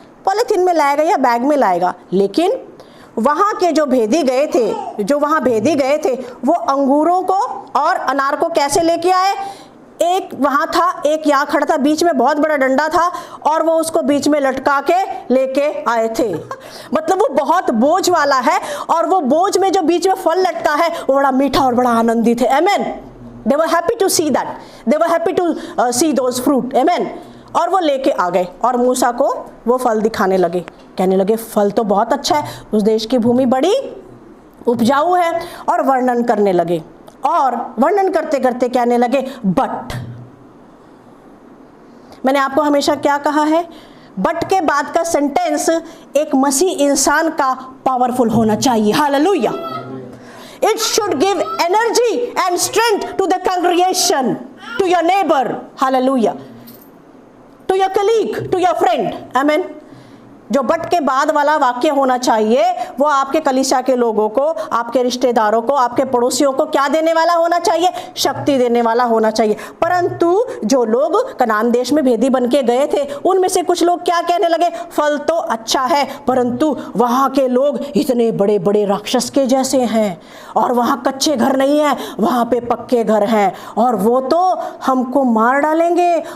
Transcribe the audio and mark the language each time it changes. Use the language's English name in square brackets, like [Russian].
[Hindi] Polythene में लाएगा या बैग में लाएगा। लेकिन वहाँ के जो भेदी गए थे, वो अंगूरों को और अनार को कैसे लेके आए? एक वहाँ था, एक यहाँ खड़ा था, बीच में बहुत बड़ा डंडा था और वो उसको बीच में लटका के लेके आए थे। मतलब वो बहुत बोझ वाला है और वो बोझ में जो बीच में फल लटका है वो बड़ा मीठा और बड़ा आनंदित है। आमेन। [English] They were happy to see that. They were happy to see those fruit. Amen. [Hindi] और वो लेके आ गए और मूसा को वो फल दिखाने लगे। कहने लगे फल तो बहुत अच्छा है, उस देश की भूमि बड़ी उपजाऊ है। और वर्णन करने लगे और वर्णन करते करते कहने लगे बट। मैंने आपको हमेशा क्या कहा है? बट के बाद का सेंटेंस एक मसीह इंसान का पावरफुल होना चाहिए। Hallelujah. [English] It should give energy and strength to the congregation, to your neighbor, hallelujah, to your colleague, to your friend, amen. [Hindi] जो बट के बाद वाला वाक्य होना चाहिए वो आपके कलीसिया के लोगों को, आपके रिश्तेदारों को, आपके पड़ोसियों को क्या देने वाला होना चाहिए? शक्ति देने वाला होना चाहिए। परंतु जो लोग कनान देश में भेदी बन के गए थे उनमें से कुछ लोग क्या कहने लगे? फल तो अच्छा है परंतु वहाँ के लोग इतने बड़े बड़े राक्षस के जैसे हैं और वहाँ कच्चे घर नहीं है, वहाँ पे पक्के घर हैं और वो तो हमको मार डालेंगे।